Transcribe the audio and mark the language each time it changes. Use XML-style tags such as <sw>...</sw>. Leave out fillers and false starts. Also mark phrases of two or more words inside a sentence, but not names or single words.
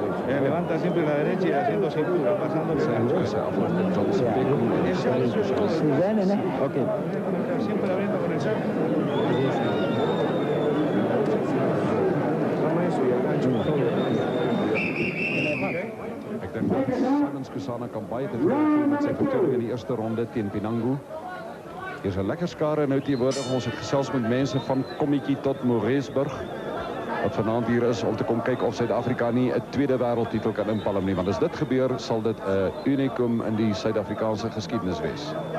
<es>levanta siempre la derecha y haciendo cintura, pasando</es> <af>Sy hoek is sy afwagter Johnson Beck en die styl Suzanne, né? Ok.</af> <es>siempre abriendo con el saco.</es> <af>Ek dink dat Simon Skusana kan baie tevrede voel met sy vertoning in die eerste ronde teen Pinango. Hier is 'n lekker skare nou teenwoordig. Ons het gesels met mense van Kommetjie tot Moresburg wat vanaand hier is om te kom kyk of Suid-Afrika nie 'n tweede wêreldtitel kan inpalm nie, want as dit gebeur, sal dit 'n unicum in die Suid-Afrikaanse geskiedenis wees.</af>